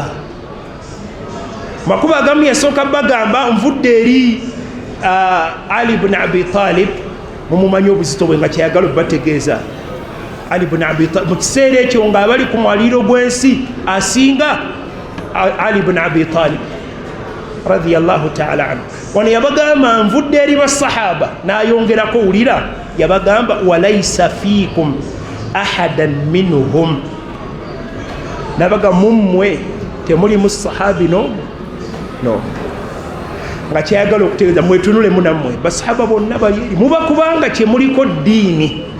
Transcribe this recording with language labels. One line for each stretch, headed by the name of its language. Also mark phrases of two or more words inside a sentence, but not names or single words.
Ganda: Makuba agamu yasooka bagamba nvudde eri Ali ibn Abi Talib, mumumanyi obuzito bwe nga kyayagala obategeeza. Ali ibn Abi Talib mu kiseera ekyo ng'abali ku mwaliiro gw'ensi asinga Ali ibn Abi Talib
Arabic: رضي الله تعالى عنه.
Ganda: Wano yabagamba nvudde eri basahaba, n'ayongerako wulira, yabagamba
Arabic: وليس فيكم أحدا منهم,
Ganda: nabaga mummwe temulimu sahabi no nga kyayagala okutegeeza mwetunulemu nammwe basahaba bonna bali eri mubakubanga kyemuliko ddiini.